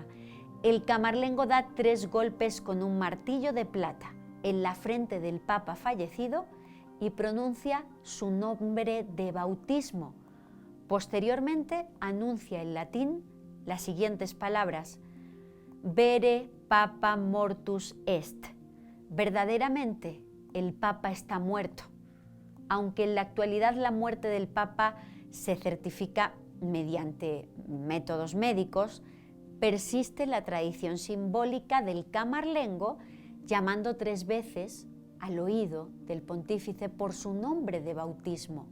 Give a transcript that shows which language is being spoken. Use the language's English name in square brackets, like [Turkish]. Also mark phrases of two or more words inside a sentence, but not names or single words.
[Spanish] El camarlengo da 3 golpes con un martillo de plata en la frente del Papa fallecido y pronuncia su nombre de bautismo. Posteriormente anuncia en latín las siguientes palabras: [Latin] Vere Papa mortus est. [Spanish] Verdaderamente, el Papa está muerto. Aunque en la actualidad la muerte del Papa se certifica mediante métodos médicos, persiste la tradición simbólica del camarlengo llamando 3 veces al oído del pontífice por su nombre de bautismo.